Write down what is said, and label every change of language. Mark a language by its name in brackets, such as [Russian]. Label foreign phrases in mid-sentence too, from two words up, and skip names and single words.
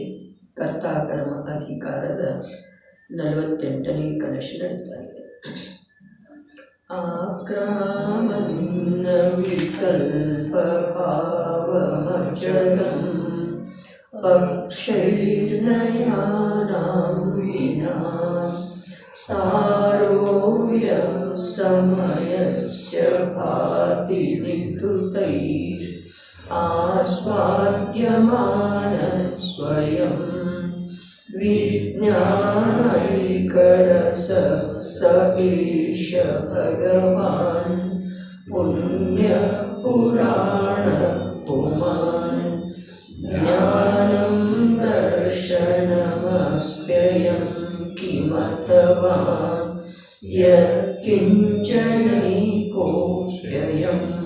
[Kannada] ಕರ್ತಾಕರ್ಮ ಅಧಿಕಾರದ 48ನೇ ಕಲಶ ನಡೀತಾ ಇದೆ. [Sanskrit] ಆಕ್ರಮನ್ನ ವಿಕಲ್ಪ ಭಾವಮಚಲಂ ಅಕ್ಷೈರ್ನಯಾನಾಂ ವಿನಾ ಸಾರೋಯ ಸಮಯಸ್ಯ ಭಾತಿ ನಿಭೃತೈರ್ ಆಸ್ವಾದ್ಯಮಾನ ಸ್ವಯಂ ವಿಜ್ಞಾನೈಕರಸ ಸ ಏಷ ಭಗವಾನ್ ಪುಣ್ಯ ಪುರಾಣ ಪುಮಾನ್ ಜ್ಞಾನಂ ದರ್ಶನಮವ್ಯಯಂ ಕಿಮಥವಾ ಯತ್ಕಿಂಚನೈಕೋಪ್ಯಯಂ.